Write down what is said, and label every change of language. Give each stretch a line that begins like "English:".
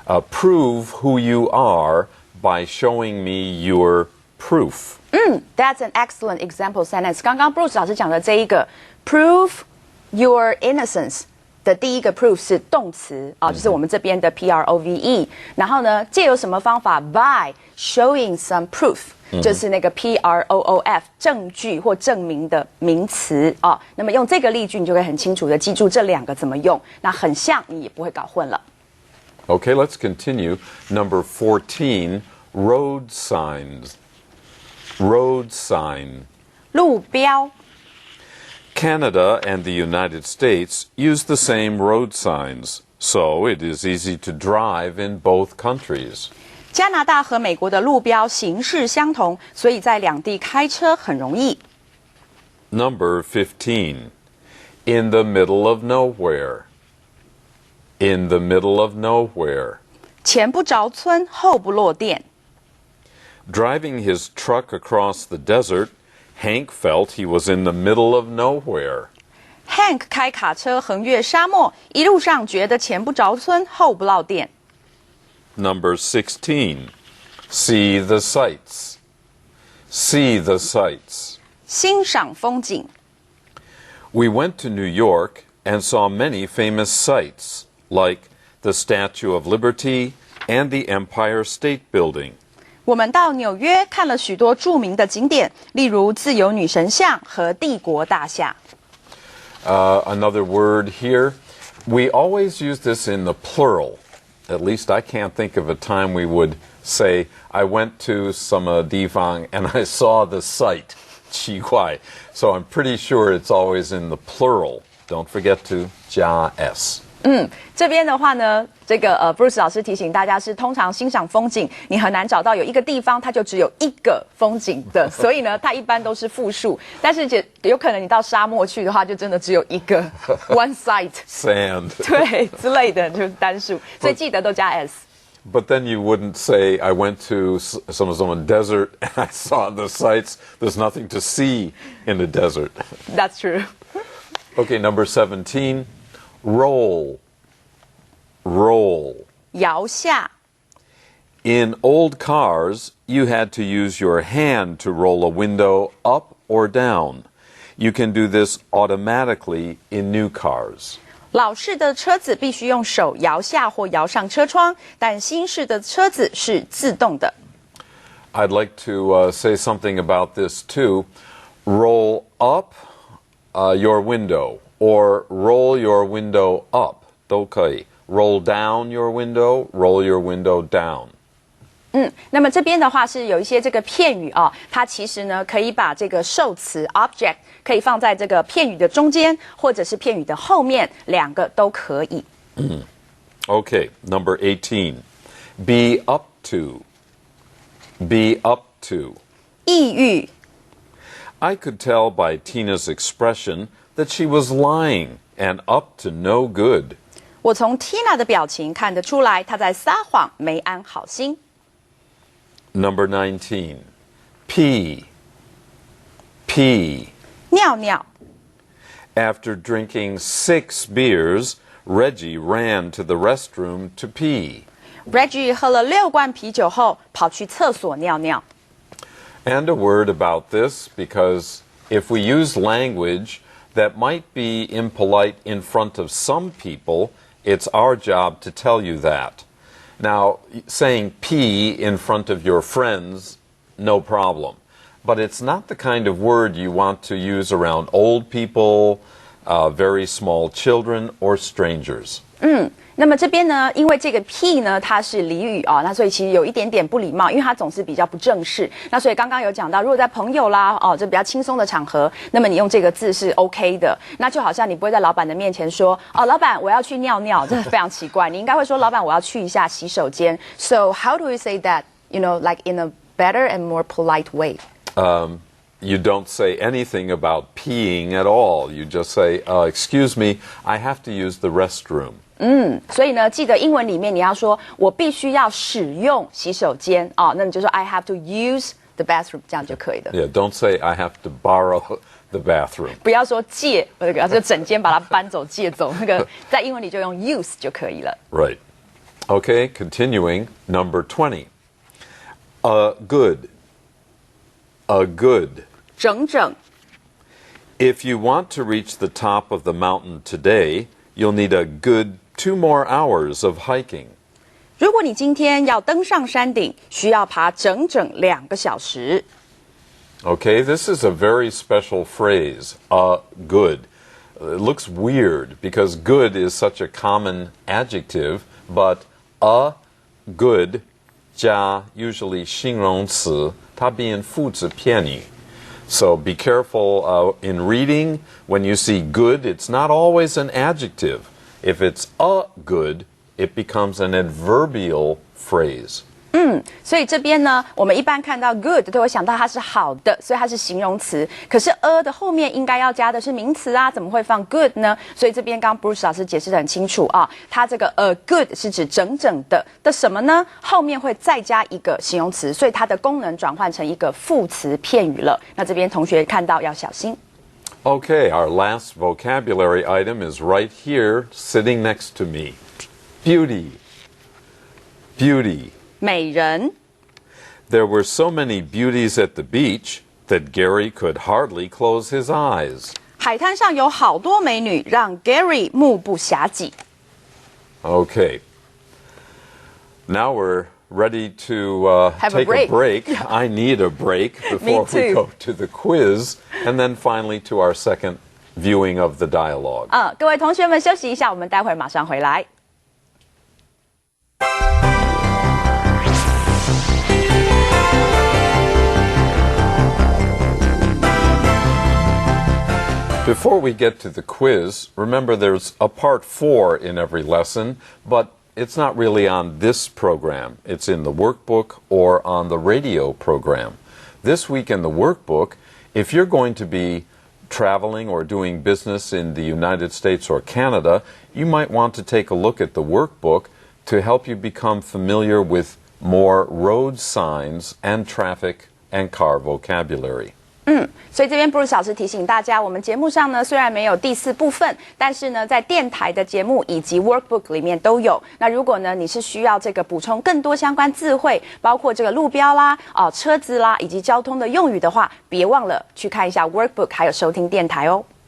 English: Prove who you are by showing me your proof. That's an excellent example sentence.
Chinese: 刚刚 Bruce 老师讲的这一个
English: prove your innocence
Chinese: 的第一个 proof 是动词啊，就是我们这边的 prove。然后呢，借由什么方法 ？
English: By showing some proof，
Chinese: 就是那个 proof 证据或证明的名词啊。那么用这个例句，你就会很清楚的记住这两个怎么用。那很像，你也不会搞混了。
English: Okay, let's continue. Number 14, road signs. Road sign.
Chinese: 路标。
English: Canada and the United States use the same road signs, so it is easy to drive in both countries.
Chinese: 加拿大和美国的路标形式相同，所以在两地开车很容易。
English: Number 15, in the middle of nowhere. In the middle of nowhere.
Chinese: 前不着村后不落店。
English: Driving his truck across the desert, Hank felt he was in the middle of nowhere.
Chinese: Hank 开卡车横越沙漠，一路上觉得前不着村后不落店。
English: Number 16, see the sights. See the sights.
Chinese: 欣赏风景。
English: We went to New York and saw many famous sights, like the Statue of Liberty and the Empire State Building.
Chinese: 我们到纽约看了许多著名的景点，例如自由女神像和帝国大厦。
English: Another word here, we always use this in the plural. At least I can't think of a time we would say, I went to some地方 and I saw the sight.
Chinese: 奇怪.
English: So I'm pretty sure it's always in the plural. Don't forget to 加 s.
Chinese: 这边的话呢，这个Bruce 老师提醒大家是，通常欣赏风景，你很难找到有一个地方它就只有一个风景的，所以呢，它一般都是复数。但是有可能你到沙漠去的话，就真的只有一个
English: one site Sand.
Chinese: 对之类的，就是单数，所以记得都加 s。
English: But then you wouldn't say, I went to some desert and I saw the sights. There's nothing to see in the desert. That's true. Okay, number 17, roll. Roll.
Chinese: 摇下。
English: In old cars, you had to use your hand to roll a window up or down. You can do this automatically in new cars.
Chinese: 老式的车子必须用手摇下或摇上车窗，但新式的车子是自动的。
English: I'd like to say something about this too. Roll up your window or roll your window up
Chinese: 都可以。
English: Roll down your window, roll your window down.
Chinese: 那么这边的话是有一些这个片语啊，它其实呢可以把这个受词 object 可以放在这个片语的中间，或者是片语的后面，两个都可以。
English: Okay, number 18. Be up to. Be up to.
Chinese: 意欲。
English: I could tell by Tina's expression that she was lying and up to no good.
Chinese: 我从 Tina 的表情看得出来，她在撒谎，没安好心。
English: Number 19. Pee. Pee.
Chinese: 尿尿。
English: After drinking 6 beers, Reggie ran to the restroom to pee.
Chinese: Reggie 喝了6罐啤酒后，跑去厕所尿尿。
English: And a word about this, because if we use language that might be impolite in front of some people, it's our job to tell you that. Now, saying pee in front of your friends, no problem. But it's not the kind of word you want to use around old people, very small children, or strangers.
Chinese: 那么这边呢，因为这个 P 呢，它是俚语啊，那所以其实有一点点不礼貌，因为它总是比较不正式。那所以刚刚有讲到，如果在朋友啦，这比较轻松的场合，那么你用这个字是 OK 的。那就好像你不会在老板的面前说，老板我要去尿尿，这非常奇怪。你应该会说，老板我要去一下洗手间。
English: So how do we say that? You know, like in a better and more polite way. You don't say anything about peeing at all. You just say, excuse me, I have to use the restroom.
Chinese: 所以呢，记得英文里面你要说我必须要使用洗手间那你就说
English: I have to use the bathroom，
Chinese: 这样就可以了。
English: Yeah, don't say I have to borrow the bathroom.
Chinese: 不要说借，就整间把它搬走借走，那个在英文里就用 use 就可以了。
English: Right. Okay, continuing, number 20. A good. A good.
Chinese: 整整。
English: If you want to reach the top of the mountain today, you'll need a good 2 more hours of hiking.
Chinese: 如果你今天要登上山顶，需要爬整整2个小时。
English: Okay, this is a very special phrase, good. It looks weird because good is such a common adjective, but a good 加 usually 形容词，它变副词片语。 So be careful in reading. When you see good, it's not always an adjective. If it's a good, it becomes an adverbial phrase.
Chinese: 所以这边呢，我们一般看到 good 都会想到它是好的，所以它是形容词。可是 a 的后面应该要加的是名词啊，怎么会放 good 呢？所以这边刚 Bruce 老师解释得很清楚啊，它这个good 是指整整的什么呢？后面会再加一个形容词，所以它的功能转换成一个副词片语了。那这边同学看到要小心。
English: Okay, our last vocabulary item is right here, sitting next to me. Beauty. Beauty.
Chinese: 美人。
English: There were so many beauties at the beach that Gary could hardly close his eyes.
Chinese: 海滩上有好多美女，让 Gary 目不暇给。
English: Okay. Now we're ready to take a break. I need a break before we go to the quiz, and then finally to our second viewing of the dialogue.
Chinese: 各位同学们休息一下，我们待会儿马上回来。
English: To Before we get to the quiz, remember there's a part 4 in every lesson, but it's not really on this program. It's in the workbook or on the radio program. This week in the workbook, if you're going to be traveling or doing business in the United States or Canada, you might want to take a look at the workbook to help you become familiar with more road signs and traffic and car vocabulary.
Chinese: 所以这边布鲁斯老师提醒大家，我们节目上呢虽然没有第4部分，但是呢在电台的节目以及 workbook 里面都有。那如果呢你是需要这个补充更多相关字汇，包括这个路标啦、车子啦以及交通的用语的话，别忘了去看一下 workbook， 还有收听电台哦。